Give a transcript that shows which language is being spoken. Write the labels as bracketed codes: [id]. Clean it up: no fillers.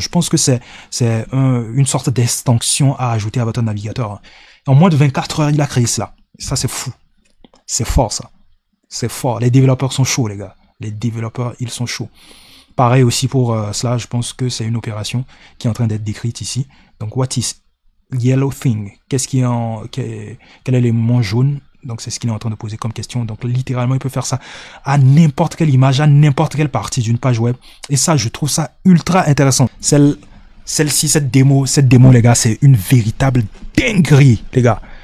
[fr] Je pense que c'est une sorte d'extension à ajouter à votre navigateur. En moins de 24 heures, il a créé cela. Ça, c'est fou. C'est fort, ça. C'est fort. Les développeurs sont chauds, les gars. Les développeurs, ils sont chauds. Pareil aussi pour cela, je pense que c'est une opération qui est en train d'être décrite ici. [en] Donc, what is yellow thing? [fr] Qu'est-ce qui est quel est l'élément jaune? Donc, c'est ce qu'il est en train de poser comme question. Donc, littéralement, il peut faire ça à n'importe quelle image, à n'importe quelle partie d'une page web. Et ça, je trouve ça ultra intéressant. Celle-ci, cette démo, les gars, c'est une véritable dinguerie, les gars.